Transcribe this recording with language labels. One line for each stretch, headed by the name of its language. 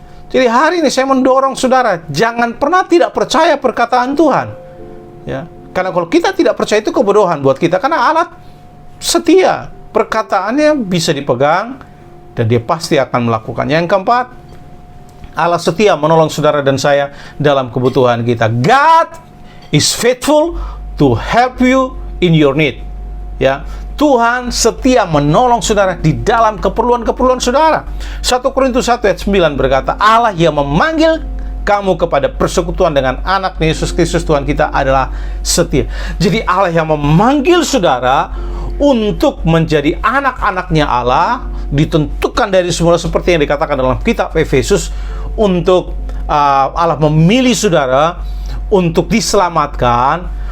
Indonesian: Jadi hari ini saya mendorong saudara, jangan pernah tidak percaya perkataan Tuhan, ya. Karena kalau kita tidak percaya, itu kebodohan buat kita. Karena Allah setia, perkataannya bisa dipegang, dan Dia pasti akan melakukannya. Yang keempat, Allah setia menolong saudara dan saya dalam kebutuhan kita.
English: God is faithful to help you in your need, ya.
Indonesian: Tuhan setia menolong saudara di dalam keperluan-keperluan saudara. 1 Korintus 1 ayat 9 berkata, Allah yang memanggil kamu kepada persekutuan dengan anak Yesus Kristus Tuhan kita adalah setia. Jadi Allah yang memanggil saudara untuk menjadi anak-anaknya Allah, ditentukan dari semula seperti yang dikatakan dalam kitab Efesus, untuk Allah memilih saudara untuk diselamatkan.